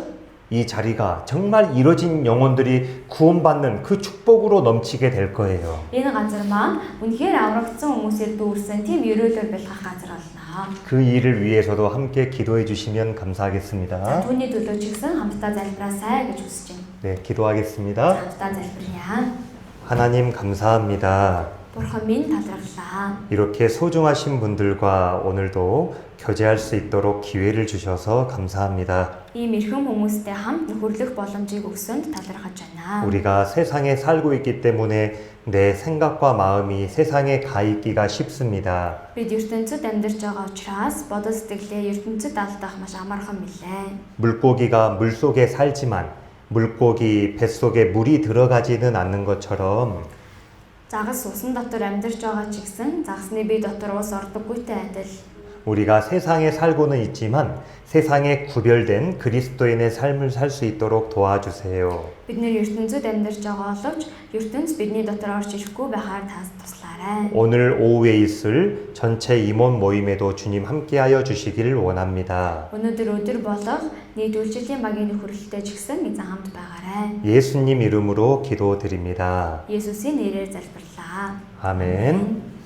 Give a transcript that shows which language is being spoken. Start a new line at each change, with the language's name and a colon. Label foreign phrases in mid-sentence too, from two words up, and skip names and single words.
Korean: 이 자리가 정말 이뤄진 영혼들이 구원받는 그 축복으로 넘치게 될 거예요.
Mongolian: энэ газар маань үнэхээр аврагдсан хүмүүсээр дүүрсэн тийм ерөөлөөр бэлгэх газар болно.
Korean: 그 일을 위해서도 함께 기도해 주시면
Mongolian: За
Korean: 감사하겠습니다.
Mongolian: түүний төлөө ч гэсэн хамтдаа залбираасай гэж хүсэж байна.
Korean: 네, 기도하겠습니다.
Mongolian: хамтдаа залбирая.
Korean: 하나님 감사합니다.
Mongolian: Бурхан минь талархлаа.
Korean: 이렇게 소중하신 분들과 오늘도 교제할 수 있도록 기회를 주셔서 감사합니다.
Mongolian: Ийм эрхэм хүмүүстэй хамт нөхөрлөх боломжийг өгсөнд талархаж байна.
Korean: 우리가 세상에 살고 있기 때문에 내 생각과 마음이 세상에 가 있기가 쉽습니다.
Mongolian: Бид ертөнцид амьдарч байгаа учраас бодол сэтгэлээ ертөнцид алдах маш амархан билээ.
Korean: 물고기가 물속에 살지만 물고기 뱃속에 물이 들어가지는 않는 것처럼
Mongolian: Загас усан дотор амьдарч байгаа ч гэсэн загсны бие дотор ус ордоггүйтэй адил.
Korean: 우리가 세상에 살고는 있지만 세상에 구별된 그리스도인의 삶을 살 수 있도록 도와주세요.
Mongolian: Бид нэр ертөнцид амьдарч байгаа боловч ертөнц бидний дотор орж ирэхгүй байхаар тас туслаарай.
Korean: 오늘 오후에 있을 전체 임원 모임에도 주님 함께하여 주시기를 원합니다.
Mongolian: Өнөөдөр өдөр болох нийт үйлчлэлийн багийн нөхөрлөлтөд ч гэсэн эзэн хамт байгаарай.
Korean: 예수님 이름으로 기도드립니다.
Mongolian: Есүсийн нэрээр залбирлаа.
Korean: 아멘.